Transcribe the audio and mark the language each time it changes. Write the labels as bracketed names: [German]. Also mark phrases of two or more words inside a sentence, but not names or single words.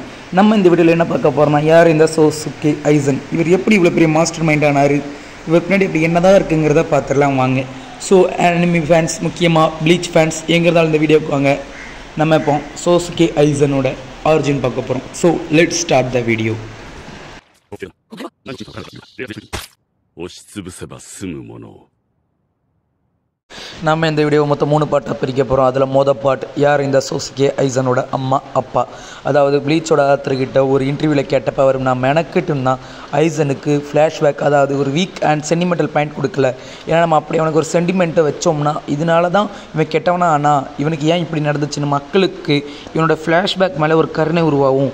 [Tamil] நம்ம இந்த வீடியோவில் என்ன பார்க்க போகிறோம்னா, யார் இந்த சோசுகே ஐசன், இவர் எப்படி இவ்வளோ பெரிய [English] master mind [Tamil] ஆனார், இவர் பின்னாடி இப்படி என்ன தான் இருக்குங்கிறத பார்த்துடலாம் வாங்க. ஸோ [English] anime fans, [Tamil] முக்கியமாக ப்ளீச் ஃபேன்ஸ் எங்கே இருந்தாலும் இந்த வீடியோக்கு வாங்க. நம்ம இப்போ சோசுகே ஐசனோட ஆரிஜின் பார்க்க போகிறோம். [English] so let's start the video. [Japanese] 押しつぶせば済むものを [Tamil] நம்ம இந்த வீடியோ மொத்தம் 3 பாட்டாக பிரிக்க போகிறோம். அதில் பாட் யார் இந்த சோசுகே ஐசனோட அம்மா அப்பா. அதாவது ப்ளீச்சோட ஆத்தர்கிட்ட ஒரு இன்டர்வியூவில் கேட்டப்போ அவர் நான் மெனக்கிட்டுன்னா ஐசனுக்கு ஃப்ளாஷ்பேக், அதாவது ஒரு [English] weak and sentimental point [Tamil] கொடுக்கல. ஏன்னா நம்ம அப்படி அவனுக்கு ஒரு சென்டிமெண்ட்டை வச்சோம்னா இதனால தான் இவன் கெட்டவனா ஆனால் இவனுக்கு ஏன் இப்படி நடந்துச்சுன்னு மக்களுக்கு இவனோட ஃப்ளாஷ்பேக் மேலே ஒரு கருணை உருவாகும்.